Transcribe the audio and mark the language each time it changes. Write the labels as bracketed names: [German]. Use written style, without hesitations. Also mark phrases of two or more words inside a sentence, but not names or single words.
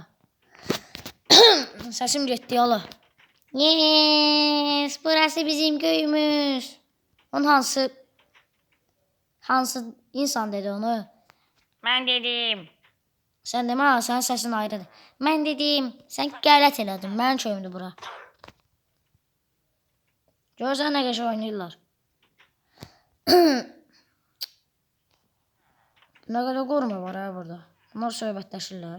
[Turkish] Sesim gitti yolu. Yes, burası bizim köyümüz. [Azerbaijani] Onun hansı insan dedi onu? [Turkish] Ben dedim. Sen deme ha, senin sesin ayrıdır. Ben dedim, sen [Azerbaijani] qələt elədin. Mənim köyümdür bura. Görsən nə qəşəng oynayırlar. Nə qədər qoruma var ha burada. Bunlar söhbətləşirlər.